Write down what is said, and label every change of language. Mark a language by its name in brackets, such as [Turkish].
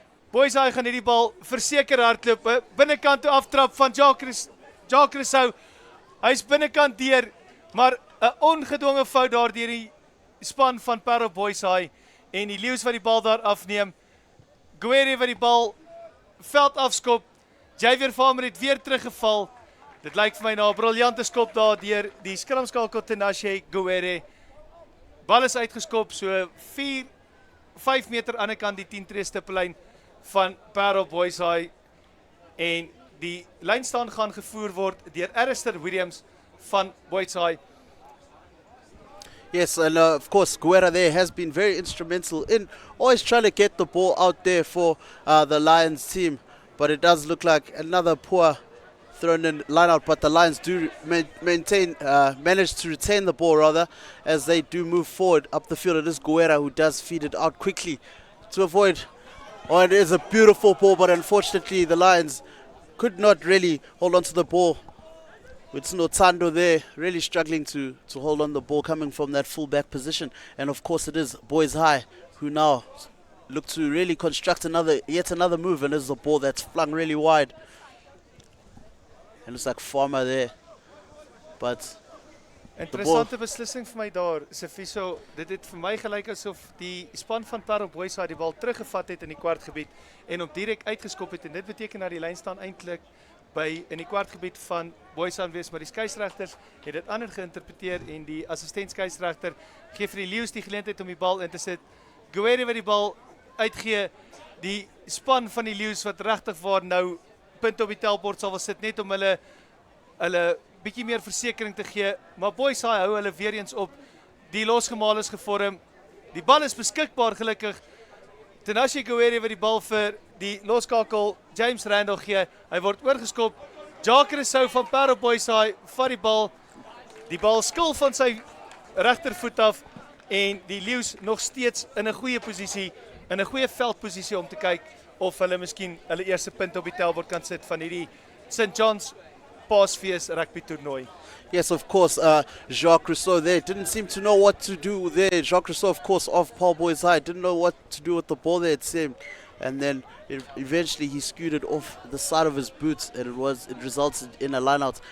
[Afrikaans] Boys High gaan hierdie bal verseker hardloop, binnekant toe aftrap van Jacques Rousseau, hy is binnekant deur, maar 'n ongedwonge fout daar deur die span van Paarl Boys High, en die Leeuws wat die bal daar afneem, Guerra wat die bal veld afskop, JAVIER Farmer het weer teruggeval, dit lyk vir my na 'n briljante skop daar deur die skramskakel Tinashe Guerra, bal is uitgeskop, so 5 meter aan die kant die 10 tree stippellyn van Paarl Boys High, en die lynstaan gaan gevoer word deur Alistair Williams van Boys High. [English] Yes, and of course, Guerra there has been very instrumental in always trying to get the ball out there for the Lions team. But it does look like another poor thrown in line out. But the Lions do manage to retain the ball rather, as they do move forward up the field. It is Guerra who does feed it out quickly to avoid. Oh, it is a beautiful ball, but unfortunately the Lions could not really hold on to the ball. With Snotando there, really struggling to hold on the ball coming from that full-back position. And of course it is Boys High who now look to really construct yet another move, and this is a ball that's flung really wide. And it's like Farmer there. But [Afrikaans] interessante beslissing vir my daar, Sifiso, dit het vir my gelyk asof die span van Paarl Boys High die bal teruggevat het in die kwartgebied en hom direk uitgeskop het, en dit beteken dat die lyn staan eintlik by in die kwartgebied van Boys High wees, maar die skeieregters het dit ander geïnterpreteer en die assistent skeieregter gee vir die Leeuws die geleentheid om die bal in te sit. Guerra wat die bal uitgee, die span van die Leeuws wat regtig waar nou punt op die telbord sal wil sit, net om hulle bietjie meer versekering te gee, maar Boys High hou hulle weer eens op, die losgemaal is gevorm, die bal is beskikbaar gelukkig, Tinashe Guerra wat die bal vir die loskakel James Randall gee, hy word oorgeskop, Jacques Rousseau van Paarl Boys High vat die bal skil van sy regtervoet af, en die Leeuws nog steeds in 'n goeie posisie, in 'n goeie veldposisie om te kyk of hulle miskien hulle eerste punt op die telbord kan sit van hierdie St. John's Paasfees rugby toernooi. [English] yes, of course, Jacques Rousseau there didn't seem to know what to do there. Jacques Rousseau, of course, of Paarl Boys High, didn't know what to do with the ball there, it seemed. and then eventually he skewed it off the side of his boots, and it resulted in a line out.